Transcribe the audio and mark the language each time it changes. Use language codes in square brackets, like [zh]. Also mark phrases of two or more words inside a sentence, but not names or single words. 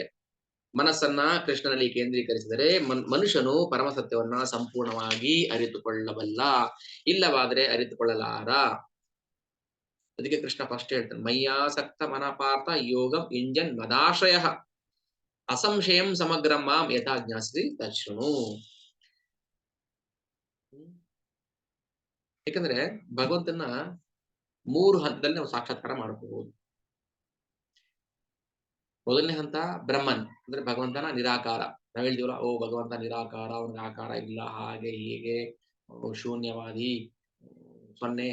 [kn] ಮನಸ್ಸನ್ನ ಕೃಷ್ಣನಲ್ಲಿ ಕೇಂದ್ರೀಕರಿಸಿದರೆ ಮನುಷ್ಯನು ಪರಮ ಸತ್ಯವನ್ನ ಸಂಪೂರ್ಣವಾಗಿ ಅರಿತುಕೊಳ್ಳಬಲ್ಲ, ಇಲ್ಲವಾದರೆ ಅರಿತುಕೊಳ್ಳಲಾರ. ಅದಕ್ಕೆ ಕೃಷ್ಣ ಫಸ್ಟ್ ಹೇಳ್ತಾನೆ, [sa] ಮಯ್ಯಾಸಕ್ತ ಮನಪಾರ್ಥ ಯೋಗಂ ಇಂಜನ್ ಮದಾಶ್ರಯ ಅಸಂಶಯಂ ಸಮಗ್ರಂ ಮಾಂ ಯಥಾ ಜ್ಞಾಸಿ ತಚ್ಛೃಣು. [kn] ಯಾಕಂದ್ರೆ ಭಗವಂತನ 3 ಹಂತದಲ್ಲಿ ನಾವು ಸಾಕ್ಷಾತ್ಕಾರ ಮಾಡಬಹುದು. ಮೊದಲನೇ ಹಂತ ಬ್ರಹ್ಮನ್, ಅಂದ್ರೆ ಭಗವಂತನ ನಿರಾಕಾರ. ನಾವ್ ಹೇಳ್ತೀವಲ್ಲ, ಭಗವಂತ ನಿರಾಕಾರ, ಅವನಿಗೆ ಆಕಾರ ಇಲ್ಲ, ಹಾಗೆ ಹೀಗೆ, ಶೂನ್ಯವಾದಿ, ಸೊನ್ನೆ.